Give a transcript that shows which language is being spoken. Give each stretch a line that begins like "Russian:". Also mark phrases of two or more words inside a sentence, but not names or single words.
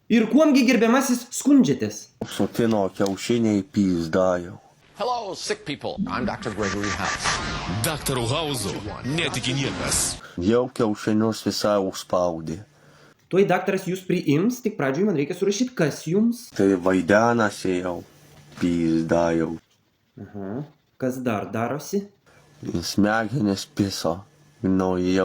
Lithuanian: Ir kuomgi gerbiamasis skundžiatės? Sutino kiaušiniai pizda jau.
English: Hello, sick people. I'm Dr. Gregory House.
Lithuanian: Daktaru Hauzu netiki niekas. Jau kiaušinius visai užspaudė. Tuoj daktaras jūs priims, tik pradžioj man reikia surašyti, kas jums. Tai vaidenasi jau. Pizda jau. Aha. Kas dar darosi? Smegenis piso. Nu jau.